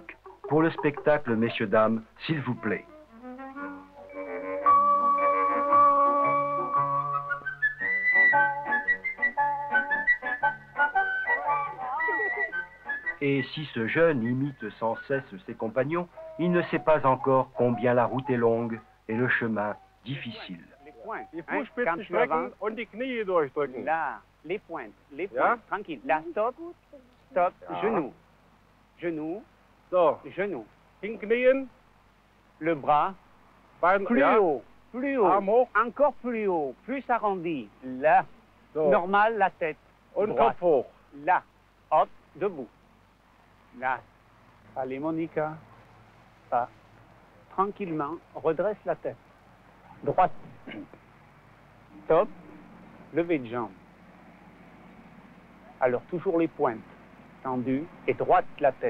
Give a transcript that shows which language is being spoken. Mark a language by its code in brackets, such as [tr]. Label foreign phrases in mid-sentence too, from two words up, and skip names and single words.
[fr] Pour le spectacle, messieurs, dames, s'il vous plaît. Et si ce jeune imite sans cesse ses compagnons, il ne sait pas encore combien la route est longue et le chemin difficile. Les pointes, [de] Die Fußspitzen strecken und die Knie durchdrücken. [fr] Là, les pointes, [de] Ja? [fr] tranquille. Là, stop, stop, [de] Ja. [fr] genou, genou, [de] So, [fr] genou. [de] hinknien, [fr] Le bras, [de] Bein, [fr] plus [de] ja, [fr] haut, plus haut, [de] Arm hoch. [fr] encore plus haut, plus arrondi. Là, [de] So. [fr] normal, la tête. [de] Und [fr] droite. [de] Kopf hoch. [fr] Là, hop, debout. Là, allez Monica, pas. Tranquillement, redresse la tête. Droite. Stop, levée de jambe. Alors toujours les pointes tendues et droite la tête.